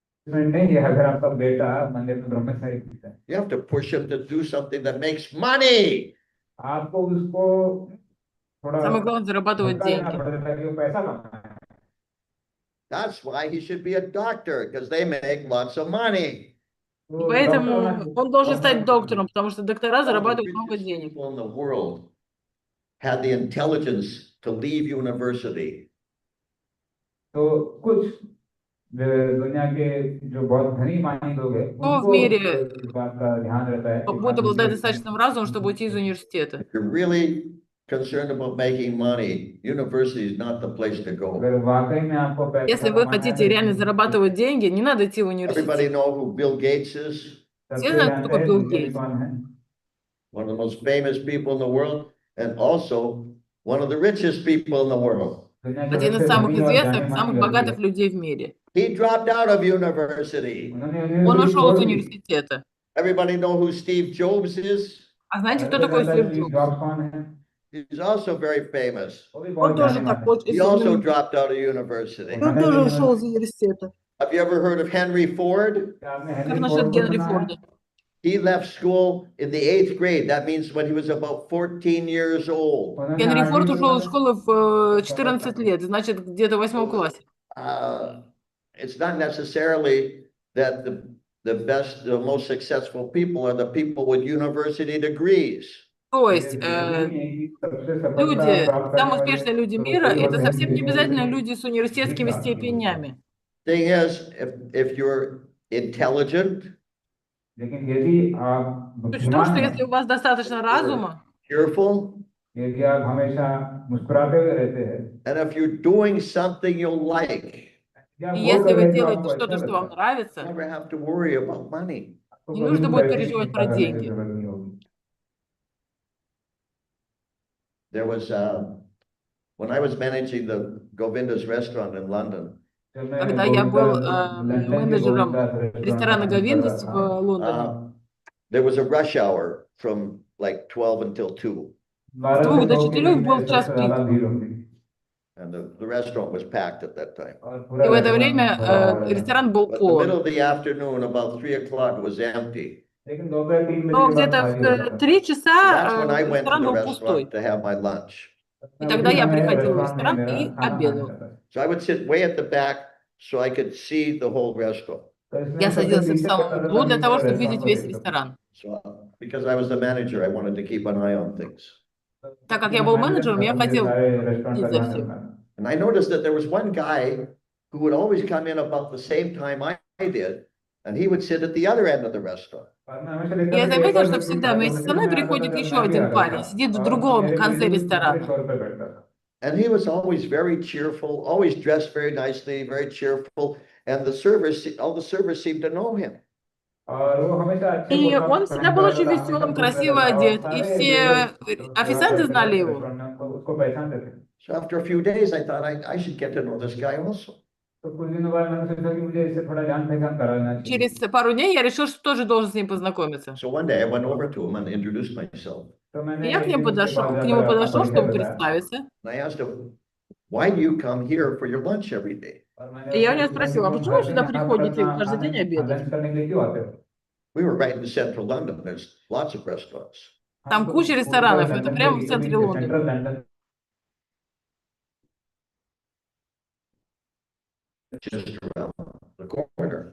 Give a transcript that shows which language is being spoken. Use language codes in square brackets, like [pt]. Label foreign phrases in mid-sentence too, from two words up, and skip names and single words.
[hi] नहीं है, अगर आपका बेटा मंदिर में ब्रह्मचारी है, [en] You have to push him to do something that makes money. [hi] आपको उसको थोड़ा [ru] Самое главное зарабатывать [hi] धक्का देना [ru] деньги. [hi] पड़ता है कि वो पैसा कमाए. [en] That's why he should be a doctor, because they make lots of money. [ru] И [hi] तो [ru] поэтому [hi] डॉक्टर होना [ru] он должен стать [hi] डॉक्टर [ru] доктором, потому что доктора [en] Some of the [ru] зарабатывают много [en] richest [ru] денег. [en] people in the world had the intelligence to leave university. [hi] तो कुछ दुनिया के जो बहुत धनी मानी लोग हैं [ru] Кто в [hi] उनको [ru] мире [hi] इस बात का ध्यान रहता है कि [ru] будет обладать достаточным разумом, чтобы уйти из университета? [en] If you're really concerned about making money, university is not the place to go. [hi] अगर वाकई में आपको पैसा [ru] Если вы [hi] कमाना है [ru] хотите реально зарабатывать деньги, не надо идти в [en] Everybody [ru] университет. [en] know who Bill Gates is? [ru] Все [hi] सबसे [ru] знают, кто [hi] जानते [ru] такой [hi] हैं [ru] Билл [hi] दुनिया में [ru] Гейтс. [hi] कौन है. [en] One of the most famous people in the world, and also one of the richest people in the world. [hi] दुनिया के [ru] Один из [hi] सबसे [ru] самых [hi] धनी और [ru] известных, [hi] जाने माने [ru] самых [hi] व्यक्ति [ru] богатых [hi] है. [ru] людей в мире. [en] He dropped out of university. [hi] उन्होंने [ru] Он [hi] यूनिवर्सिटी [ru] ушел из [hi] छोड़ दी. [ru] университета. [en] Everybody know who Steve Jobs is? [ru] А знаете, кто [hi] सबसे [ru] такой [hi] जानता है [ru] Стив [hi] स्टीव [ru] Джобс? [hi] जॉब्स कौन है. [en] He's also very famous. [hi] वो भी [ru] Он [hi] बहुत [ru] тоже [hi] जाने माने. [ru] такой [en] He also [ru] знаменитый. [en] dropped out of university. [ru] Он тоже ушел из университета. [en] Have you ever heard of Henry Ford? [hi] क्या आपने [ru] Как [hi] हेनरी [ru] насчет [hi] फोर्ड को [ru] Генри [hi] सुना है. [ru] Форда? [en] He left school in the 8th grade. That means when he was about 14 years old. [hi] उन्होंने [ru] Генри Форд [hi] आठवीं [ru] ушел [hi] में [ru] из школы в 14 лет, значит, где-то в 8 классе. [en] It's not necessarily that the best, the most successful people are the people with university degrees. [ru] То есть [hi] सबसे सफलता [ru] люди, [hi] प्राप्त करने [ru] самые [hi] वाले [ru] успешные люди [hi] तो [ru] мира, [hi] वही [ru] это [hi] होते हैं [ru] совсем не обязательно [hi] जिन्होंने [ru] люди с университетскими степенями. [en] Thing is, if you're intelligent, [hi] लेकिन यदि आप [ru] Суть в том, [hi] बुद्धिमान [ru] что [hi] हैं, [ru] если у вас достаточно разума, [en] cheerful, [hi] यदि आप हमेशा मुस्कुराते हुए रहते हैं, [en] and if you're doing something you like, [hi] या आप [ru] и [hi] वो [ru] если [hi] कर [ru] вы [hi] रहे हैं जो [ru] делаете [hi] आपको [ru] что-то, [hi] अच्छा [ru] что вам [hi] लगता है, [en] you [ru] нравится, [en] never have to worry about money. [hi] आपको [ru] не [hi] कभी [ru] нужно [hi] भी [ru] будет [hi] पैसे की [ru] переживать [hi] चिंता [ru] про [hi] करने की [ru] деньги. [hi] जरूरत नहीं होगी. [en] There was, when I was managing the Govinda's restaurant in London, [hi] जब मैं [ru] Когда я был [hi] लंदन के [ru] менеджером [hi] गोविंदास रेस्टोरेंट [ru] ресторана [hi] मैनेज कर [ru] Говиндас [hi] रहा [ru] в [hi] था, [ru] Лондоне, [en] there was a rush hour from like 12 until 2, [hi] 12 2 से [ru] до [hi] 2 के [ru] 4 [hi] बीच [ru] был [hi] में [ru] час [hi] सबसे [ru] пик. [hi] ज्यादा भीड़ होती [en] and the restaurant was packed at that time. [hi] और [ru] И [hi] पूरा [ru] в это [hi] रेस्टोरेंट [ru] время [hi] भरा हुआ रहता. [ru] ресторан был [en] But the middle [ru] полон. [en] of the afternoon, about 3 o'clock, it was empty. [hi] लेकिन दोपहर 3 बजे [ru] Но [hi] के बाद [ru] где-то [hi] खाली होता [ru] в [hi] था. [ru] 3 [en] That's [ru] часа [en] when I went to [ru] ресторан [en] the [ru] был пустой. [en] restaurant to have my lunch. [ru] И [hi] मैं [ru] тогда [hi] उसी [ru] я [hi] समय [ru] приходил в [hi] रेस्टोरेंट में [ru] ресторан [hi] मेरा [ru] и [hi] खाना खाने [ru] обедал. [hi] जाता था. [en] So I would sit way at the back so I could see the whole restaurant. [hi] तो इसलिए [ru] Я [hi] मैं सबसे [ru] садился в [hi] पीछे [ru] самом [hi] बैठा [ru] углу [hi] था [ru] для [hi] कि [ru] того, [hi] मैं [ru] чтобы [hi] रेस्टोरेंट [ru] видеть [hi] को [ru] весь [hi] देख सकूं. [ru] ресторан. [en] So because I was the manager, I wanted to keep an eye on things. [ru] Так как я был менеджером, я хотел [hi] सारे रेस्टोरेंट [ru] следить [hi] का [ru] за [hi] ध्यान [ru] всем. [hi] रखना. [en] And I noticed that there was one guy who would always come in about the same time I did, and he would sit at the other end of the restaurant. [hi] और मैं हमेशा देखता [ru] Я [hi] था कि एक [ru] заметил, [hi] और [ru] что [hi] व्यक्ति [ru] всегда [hi] खड़ा [ru] вместе со [hi] होने के [ru] мной [hi] लिए आता था [ru] приходит [hi] जब [ru] еще [hi] मैं भी [ru] один [hi] आता [ru] парень, [hi] था. [ru] сидит в [hi] और [ru] другом [hi] मेरे [ru] конце [hi] बिल्कुल दूसरे [ru] ресторана. [hi] छोर पे बैठता था. [en] And he was always very cheerful, always dressed very nicely, very cheerful. And the servers, all the servers seemed to know him. [hi] और वो हमेशा अच्छे [ru] И [hi] पोशाक [ru] он всегда [hi] पहन [ru] был [hi] कर [ru] очень [hi] आता था, हमेशा [ru] веселым, [hi] खुश रहता [ru] красиво [hi] था और [ru] одет. И [hi] सारे [ru] все [hi] वेटर्स [ru] официанты знали его. [hi] रेस्टोरेंट में उसको पहचानते थे. [en] So after a few days, I thought I should get to know this guy also. [hi] तो कुछ दिनों बाद मैंने सोचा कि मुझे इससे थोड़ा जान पहचान कराना चाहिए. [ru] Через пару дней я решил, что тоже должен с ним познакомиться. [en] So one day I went over to him and introduced myself. [hi] तो [ru] И [hi] मैंने [ru] я к [hi] एक [ru] нему [hi] दिन उसके पास [ru] к [hi] जाकर [ru] нему [hi] अपना [ru] подошел, [hi] परिचय [ru] чтобы [hi] बताया. [ru] представиться. [en] And I asked him, why do you come here for your lunch every day? [hi] और मैंने [ru] И я у [hi] उससे [ru] него [hi] पूछा [ru] सпросил, [hi] कि [ru] а [hi] तुम [ru] почему [hi] हर [ru] вы [hi] दिन [ru] сюда [hi] यहाँ पर [ru] приходите [hi] अपना [ru] каждый день обедать? [hi] लंच करने के लिए क्यों आते हो? [en] We were right in central London. There's lots of restaurants. [ru] Там куча ресторанов, это прямо в центре Лондона. [hi] सेंट्रल लंदन [en] Just around the corner.